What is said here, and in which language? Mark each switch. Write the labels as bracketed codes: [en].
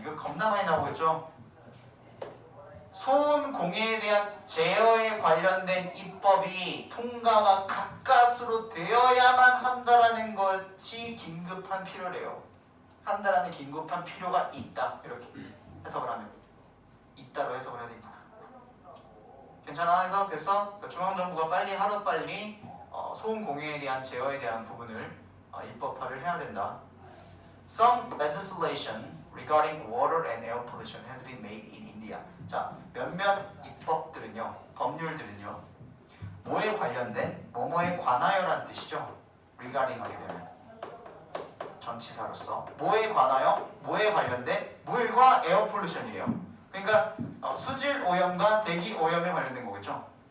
[ko] 이거 겁나 많이 나오고 있죠? 소음 공해에 대한 제어에 관련된 입법이 통과가 가까스로 되어야만 한다라는 것이 긴급한 필요래요. 한다라는 긴급한 필요가 있다. 이렇게 해석을 하면 있다로 해석을 해야 되니까. 괜찮아? 해석 됐어? 중앙정부가 하루빨리 소음 공해에 대한 제어에 대한 부분을 입법화를 해야 된다. [en] Some legislation regarding water and air pollution has been made in India. [ko] 자, 몇몇 입법들은요, 법률들은요, 뭐에 관련된, 뭐뭐에 관하여라는 뜻이죠. regarding 하게 되면 전치사로서 뭐에 관하여, 뭐에 관련된 물과 에어 폴루션이래요. 그러니까 수질 오염과 대기 오염에 관련된 거겠죠.